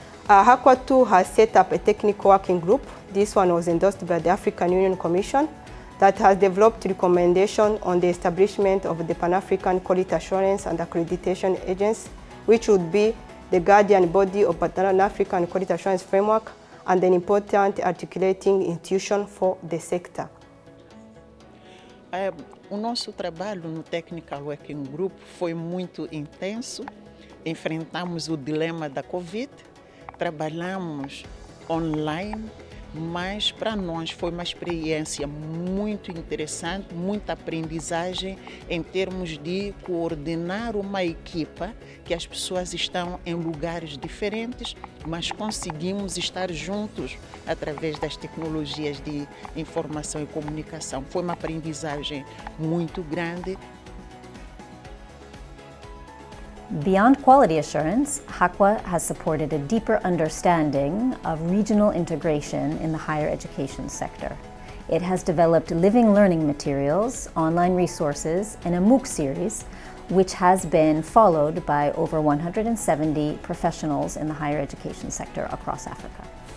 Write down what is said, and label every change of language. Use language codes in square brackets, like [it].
[en] HAQAA2 has set up a technical working group. This one was endorsed by the African Union Commission that has developed recommendations on the establishment of the Pan-African Quality Assurance and Accreditation Agency, which would be the guardian body of Pan-African Quality Assurance Framework and an important articulating institution for the sector. [pt] O nosso trabalho no Technical Working Group foi muito intenso. Enfrentamos o dilema da Covid, trabalhamos online, mas para nós foi uma experiência muito interessante, muita aprendizagem em termos de coordenar uma equipa que as pessoas estão em lugares diferentes, mas conseguimos estar juntos através das tecnologias de informação e comunicação. Foi uma aprendizagem muito grande. [en] Beyond quality assurance, HAQAA has supported a deeper understanding of regional integration in the higher education sector. It has developed living learning materials, online resources, and a MOOC series, which has been followed by over 170 professionals in the higher education sector across Africa.